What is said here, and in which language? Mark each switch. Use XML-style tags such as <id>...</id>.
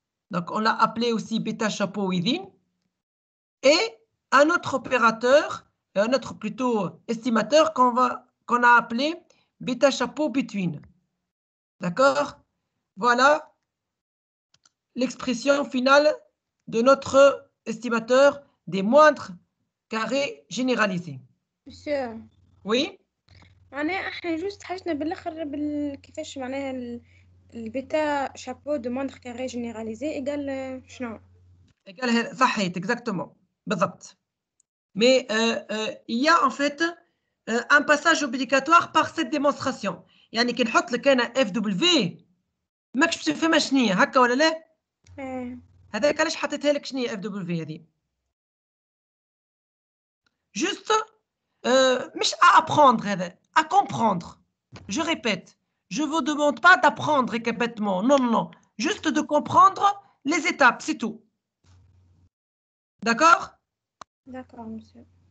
<fr>Donc, on l'a appelé aussi bêta chapeau within. Et un autre opérateur, un autre plutôt estimateur qu'on a appelé bêta chapeau between. D'accord? Voilà l'expression finale de notre estimateur des moindres carrés généralisés. Monsieur. Oui?</fr> <ar>معناها احنا جوست حاجنا بالاخر كيفاش معناها البيتا</ar> <fr>شابو دو موندر كاري جينيراليزي ايغال</fr> <ar>شنو؟</ar> <fr>ايغال</fr> <ar>صحيت exactement بالضبط.</ar> <fr>Mais il y a en fait un passage obligatoire par cette démonstration.</fr> <ar>يعني كي نحط لك انا اف دبليو ماكش باش تفهم شنو هي هكا ولا لا؟ هذاك علاش حطيتها لك شنو هي اف دبليو هذه؟</ar> <fr>Juste</fr> <ar>مش</ar> <fr>à apprendre</fr> <ar>هذا،</ar> <fr>à comprendre. Je répète, je ne vous demande pas d'apprendre bêtement. Non, non, non. Juste de comprendre les étapes, c'est tout. D'accord? D'accord, monsieur.</fr>